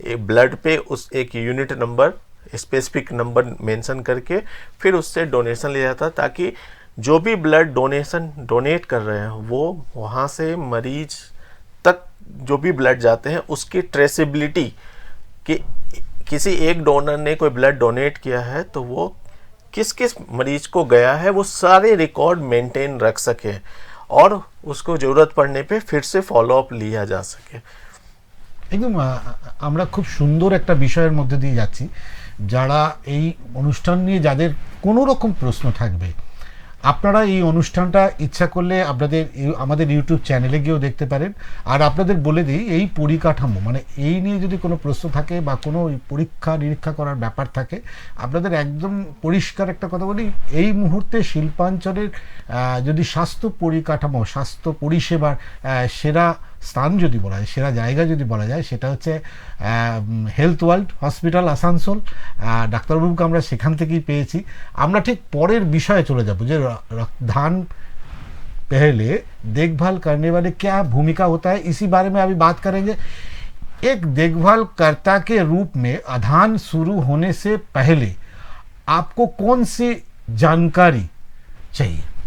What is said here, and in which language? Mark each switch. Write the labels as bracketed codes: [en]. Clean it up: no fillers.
[hi] Blood पे उस एक unit number, specific number mention करके फिर उससे डोनेशन लिया जाता है, ताकि जो भी ब्लड डोनेट कर रहे हैं वो वहाँ से मरीज तक जो भी ब्लड जाते हैं उसकी ट्रेसेबिलिटी, कि किसी एक डोनर ने कोई ब्लड डोनेट किया है तो वो किस किस मरीज को गया है, वो सारे रिकॉर्ड मेंटेन रख सके और उसको ज़रूरत पड़ने पे फिर से फॉलो अप लिया जा सके। [bn] একদম আমরা খুব সুন্দর একটা বিষয়ের মধ্যে দিয়ে যাচ্ছি। যারা এই অনুষ্ঠান নিয়ে যাদের কোনো রকম প্রশ্ন থাকবে, আপনারা এই অনুষ্ঠানটা ইচ্ছা করলে আপনাদের আমাদের ইউটিউব চ্যানেলে গিয়েও দেখতে পারেন। আর আপনাদের বলে দিই, এই পরিকাঠামো মানে এই নিয়ে যদি কোনো প্রশ্ন থাকে বা কোনো পরীক্ষা নিরীক্ষা করার ব্যাপার থাকে, আপনাদের একদম পরিষ্কার একটা কথা বলি, এই মুহূর্তে শিল্পাঞ্চলের যদি স্বাস্থ্য পরিকাঠামো, স্বাস্থ্য পরিষেবার সেরা স্থান যদি বলা যায়, সেরা জায়গা যদি বলা যায়, সেটা হচ্ছে হেলথ ওয়ার্ল্ড হসপিটাল আসানসোল। ডাক্তারবাবুকে আমরা সেখান থেকেই পেয়েছি। আমরা ঠিক পরের বিষয়ে চলে যাব যে [hi] रक्तदान पहले देखभाल करने वाले क्या भूमिका होता है, इसी बारे में अभी बात करेंगे। एक देखभाल कर्ता के रूप में अधान शुरू होने से पहले आपको कौन सी जानकारी चाहिए?